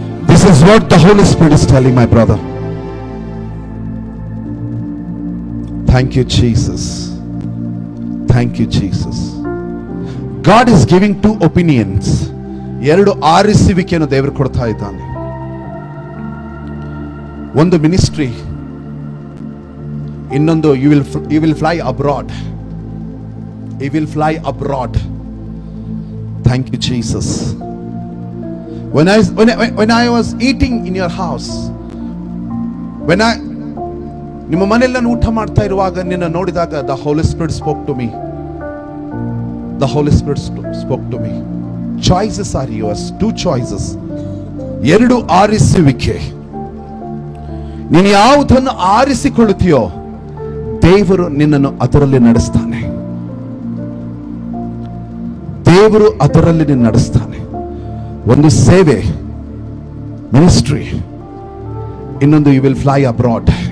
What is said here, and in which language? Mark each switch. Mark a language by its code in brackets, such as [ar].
[en] This is what the Holy Spirit is telling, my brother. Thank you, Jesus. Thank you, Jesus. God is giving two opinions. [kn] ಎರಡು ಆರಿಸುವಿಕೆಯನ್ನು ದೇವರು ಕೊಡ್ತಾ ಇದ್ದಾನೆ. ಒಂದು ministry, ಇನ್ನೊಂದು [en] you will fly abroad. You will fly abroad. Thank you, Jesus. When I was eating in your house, [kn] ನಿಮ್ಮ ಮನೆಯಲ್ಲಿ ನಾನು ಊಟ ಮಾಡ್ತಾ ಇರುವಾಗ ನಿನ್ನ ನೋಡಿದಾಗ [en] the Holy Spirit spoke to me. The Holy Spirit spoke to me. Choices are yours. Two choices. [kn] ಎರಡು ಆರಿಸುವಿಕೆ. ನೀನು ಯಾವುದನ್ನು ಆರಿಸಿಕೊಳ್ಳುತ್ತೀಯೋ ದೇವರು ನಿನ್ನನ್ನು ಅದರಲ್ಲಿ ನಡೆಸ್ತಾನೆ. ದೇವರು ಅದರಲ್ಲಿ ನಿನ್ನ ನಡೆಸ್ತಾನೆ. ಒಂದು ಸೇವೆ, ಮಿನಿಸ್ಟ್ರಿ, ಇನ್ನೊಂದು [en] You will fly abroad.